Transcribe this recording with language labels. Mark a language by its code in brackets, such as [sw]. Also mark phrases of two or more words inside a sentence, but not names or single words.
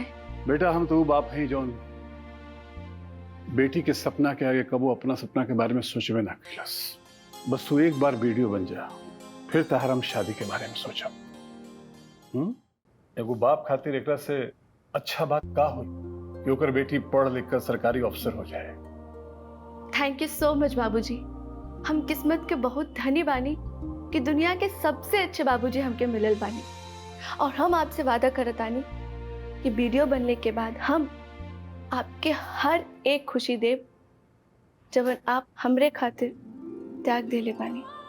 [bho] बेटा हम तो बाप हैं जौन बेटी के सपना के आगे कबो अपना सपना के बारे में सोचबे ना कैलस। बस तू एक बार वीडियो बन जा, फिर तहर हम शादी के बारे में सोचब। एगो बाप खातिर एकरा से अच्छा बात का हो कि ओकर बेटी पढ़ लिख कर सरकारी अफसर हो जाए। [en] thank you so much बाबूजी। [bho] हम किस्मत के बहुत धनी बानी कि दुनिया के सबसे अच्छे बाबूजी हमके मिलल बानी। और हम आपसे वादा करतानी कि वीडियो बनने के बाद हम आपके हर एक खुशी देव जब आप हमरे खातिर त्याग देले बानी।